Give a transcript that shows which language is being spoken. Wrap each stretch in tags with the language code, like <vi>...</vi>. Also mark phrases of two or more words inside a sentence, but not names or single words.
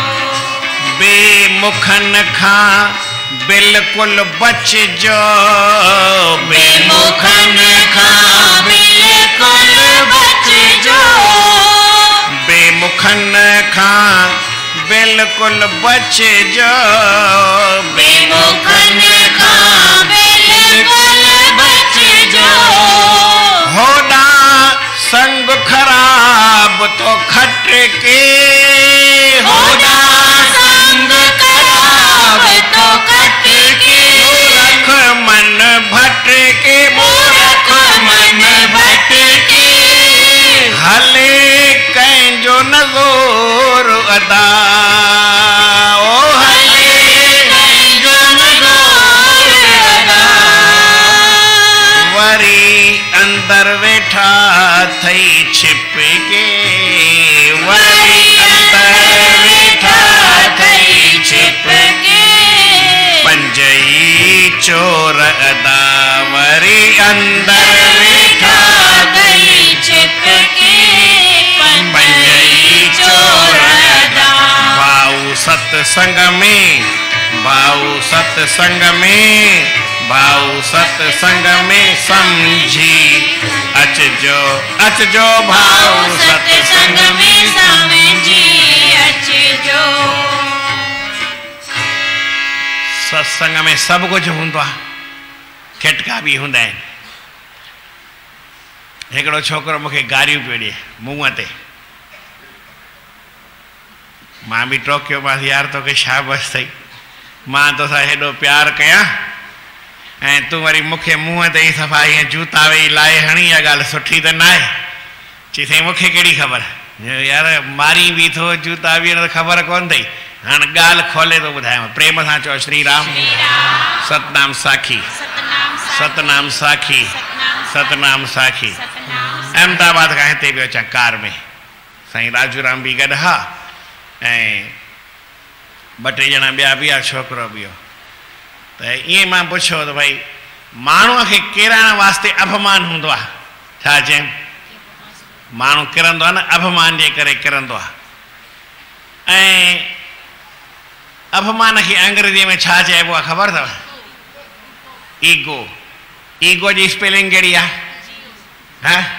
<sd>बेमुखन खां बिल्कुल बचजो बेमुखन खां बिल्कुल बचजो बेमुखन खां बिल्कुल बचजो बेमुखन खां बिल्कुल बचजो होड़ा संग खराब तो खटके होड़ा संग खराब तो खटके मूर्ख मन भटके मूर्ख मन भटके हले कंहिंजो नज़ोर अदा ओ हले कंहिंजो नज़ोर अदा वरी अंदर वेठा थई छिप के वरी अंदर वेठा थई छिप के पंजई चोर अदा वरी अंदर वेठा थई छिप के पंजई चोर अदा भाऊ सत्संग में भाऊ सत्संग में भाऊ सत्संग में समझी अचजो अचजो भाऊ सत्संग में समझी अचजो सत्संग में सब कुछ हूंदो आहे खिटका भी हूंदा आहिनि हिकिड़ो छोकिरो मूंखे गारियूं पियो ॾिए मुंहं ते मां बि टोकियोमांसि यार तोखे छा बसि अथई मां तोसां हेॾो प्यार कयां ऐं तूं वरी मूंखे मुंहं ते ई सफ़ा ईअं जूता वेही लाहे हणी इहा ॻाल्हि सुठी त न आहे चई साईं मूंखे कहिड़ी ख़बर यार मारी बि थो जूता बि न ख़बर कोन अथई हाणे ॻाल्हि खोले थो ॿुधायांव प्रेम सां चओ श्री राम सतनाम साखी सतनाम साखी सतनाम साखी अहमदाबाद खां हिते पियो अचां कार में साईं राजूराम बि गॾु हा ऐं ॿ टे ॼणा ॿिया बि आहे छोकिरो बि हो त ईअं मां पुछियो त भई माण्हूअ खे किरण वास्ते अभिमान हूंदो आहे छा चइनि माण्हू किरंदो आहे न अभिमान जे करे किरंदो आहे ऐं अभिमान खे अंग्रेजीअ में छा चइबो आहे ख़बर अथव ईगो ईगो जी स्पेलिंग कहिड़ी आहे हा</sd>